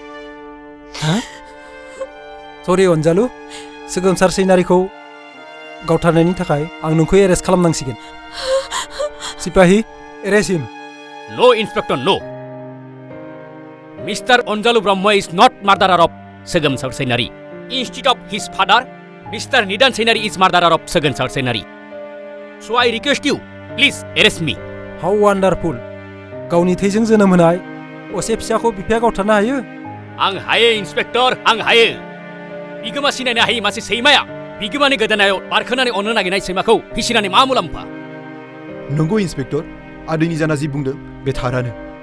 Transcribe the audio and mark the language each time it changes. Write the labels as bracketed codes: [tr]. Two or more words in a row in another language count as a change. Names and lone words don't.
[brx] सरि अनजालु सोगोमसार सैनारिखौ गावथारनायनि थाखाय आं नोंखौ एरेस्ट खालामनांसिगोन सिपाहि [en] arrest him no inspector no mister अनजालु ब्रह्म is not murderer of सोगोमसार सैनारि instead of his father Mr. निदान सैनारि is murderer of सोगोमसार सैनारि so I request you please arrest me how wonderful [brx] गावनि थैजों जोनोम होनाय असे फिसाखौ बिफाया गावथारनो हायो आं हायो इन्सपेक्टर आं हायो बिगोमा सिनायनो हायै मासे सैमाया बिगोमानि गोदोनायाव बारखोनानै अननो नागिरनाय सैमाखौ फिसिनानै मा मुलाम्फा नंगौ इन्सपेक्टर आदैनि जाना जि बुंदों बे थारानो